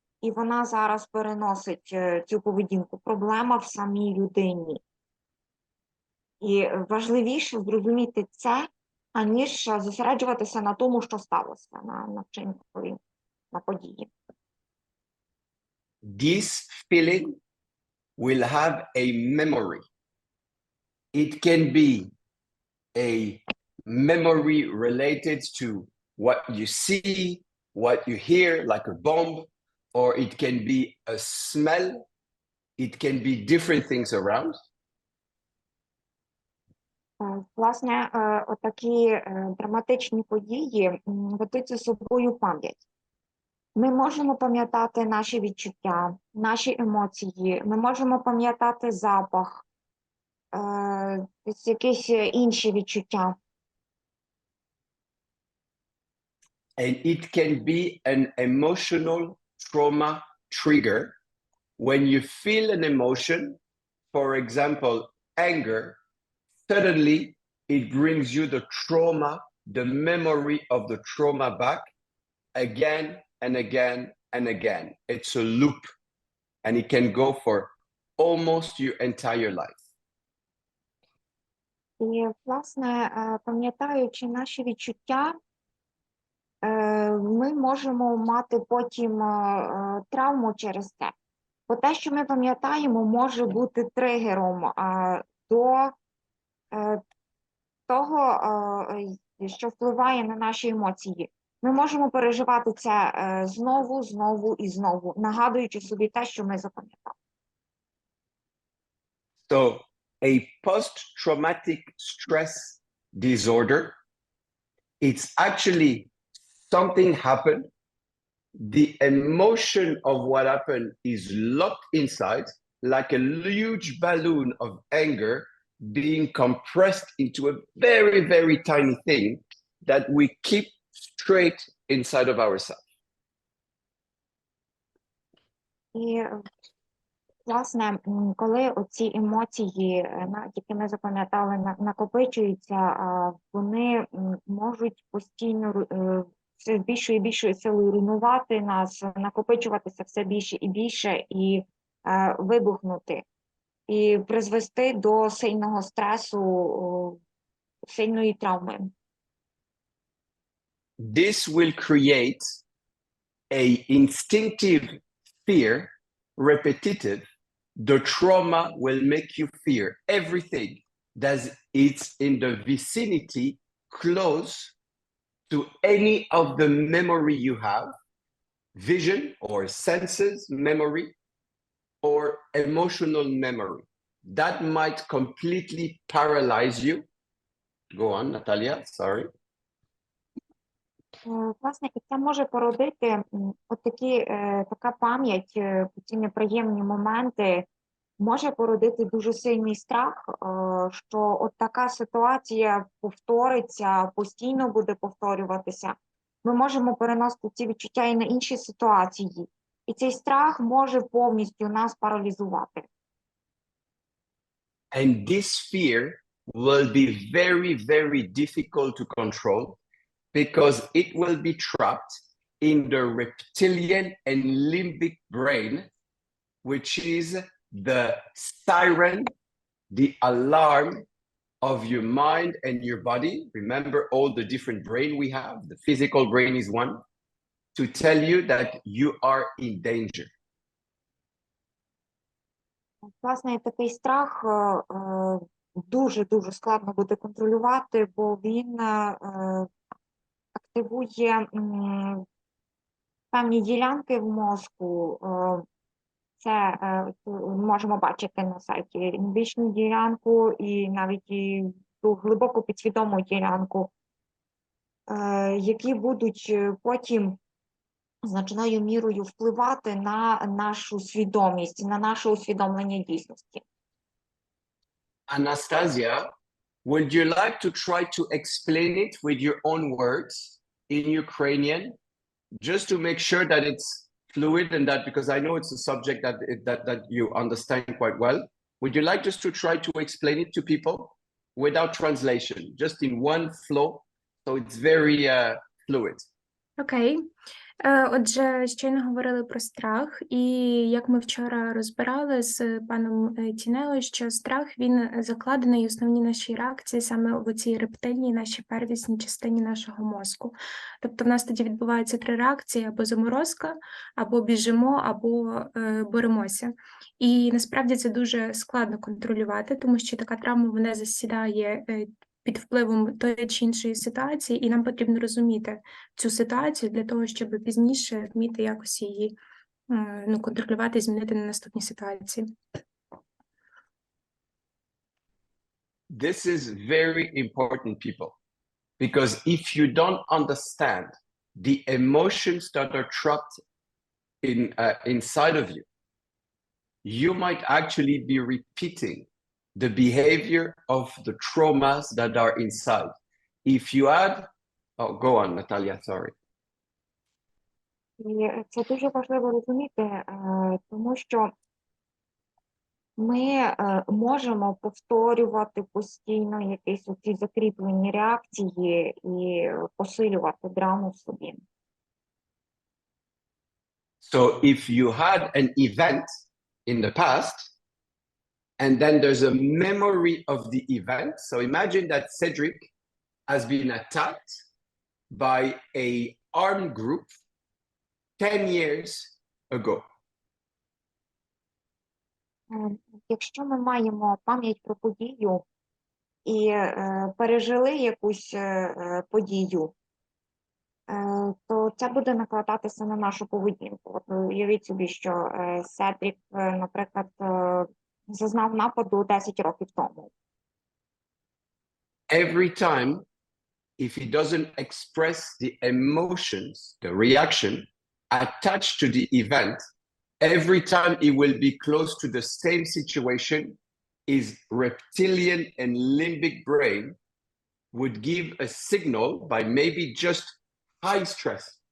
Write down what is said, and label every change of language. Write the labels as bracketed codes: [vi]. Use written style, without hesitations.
[uk] І вона зараз переносить цю поведінку. Проблема в самій людині. І важливіше зрозуміти це, аніж зосереджуватися на тому, що сталося, на вчинку, на події. [en] This feeling will have a memory. It can be a memory related to what you see, what you hear, like a bomb, or it can be a smell. It can be different things around. [uk] Власне, отакі драматичні події ведуть за собою пам'ять. Ми можемо пам'ятати наші відчуття, наші емоції, ми можемо пам'ятати запах, якісь інші відчуття. [en] And it can be an emotional trauma trigger when you feel an emotion, for example, anger, suddenly it brings you the trauma, the memory of the trauma back again and again and again. It's a loop and it can go for almost your entire life. [uk] І, власне, пам'ятаючи наші відчуття, ми можемо мати потім травму через це. Бо те, що ми пам'ятаємо, може бути тригером до того, що впливає на наші емоції. Ми можемо переживати це знову, знову і знову, нагадуючи собі те, що ми запам'ятали. [en] So, a post-traumatic stress disorder, it's actually something happened, the emotion of what happened is locked inside, like a huge balloon of anger being compressed into a very, very tiny thing that we keep straight inside of ourselves. [uk] І, власне, коли оці емоції, які ми запам'ятали, накопичуються, вони можуть постійно все більшою і більшою силою руйнувати нас, накопичуватися все більше і більше і вибухнути. і призвести до сильного стресу, сильної травми. [en] This will create a instinctive fear, repetitive. The trauma will make you fear everything that is in the vicinity close to any of the memory you have, vision or senses memory, or emotional memory. That might completely paralyze you. Go on, Natalia, sorry. [uk] Власне, і це може породити така пам'ять, ці неприємні моменти, може породити дуже сильний страх, що от така ситуація повториться, постійно буде повторюватися. Ми можемо переносити ці відчуття і на інші ситуації. І цей страх може повністю нас паралізувати. [en] And this fear will be very, very difficult to control because it will be trapped in the reptilian and limbic brain, which is the siren, the alarm of your mind and your body. Remember all the different brain we have. The physical brain is one, to tell you that you are in danger. [uk] Власне, такий страх дуже-дуже складно буде контролювати, бо він активує певні ділянки в мозку. Це можемо бачити на сайті лімбічну ділянку і навіть і ту глибоку підсвідому ділянку, які будуть потім значною мірою впливати на нашу свідомість, на наше усвідомлення дійсності. [en] Anastasia, would you like to try to explain it with your own words in Ukrainian, just to make sure that it's fluid and that, because I know it's a subject that you understand quite well. Would you like just to try to explain it to people without translation, just in one flow, so it's very fluid? [uk] Окей. Отже, щойно говорили про страх, і як ми вчора розбирали з паном Тінео, що страх, він закладений, основні наші реакції саме в цій рептильній, нашій первісній частині нашого мозку. Тобто в нас тоді відбуваються 3 реакції: або заморозка, або біжимо, або боремося. І насправді це дуже складно контролювати, тому що така травма, вона засідає під впливом тої чи іншої ситуації, і нам потрібно розуміти цю ситуацію для того, щоб пізніше вміти якось її контролювати і змінити на наступні ситуації. [en] This is very important, people, because if you don't understand the emotions that are trapped inside of you, you might actually be repeating the behavior of the traumas that are inside. If you add, oh, go on, Natalia, sorry. [uk] І це дуже важливо розуміти, тому що ми можемо повторювати постійно якісь оці закріплені реакції і посилювати драму в собі. [en] So if you had an event in the past, and then there's a memory of the event. So imagine that Cedric has been attacked by an armed group 10 years ago. [uk] Якщо ми маємо пам'ять про подію і пережили якусь подію, то це буде накладатися на нашу поведінку. От уявіть собі, що Седрік, наприклад, зазнав нападу 10 років тому. [en] Every time, if he doesn't express the emotions, the reaction attached to the event, every time he will be close to the same situation, his reptilian and limbic brain would give a signal by maybe just high stress.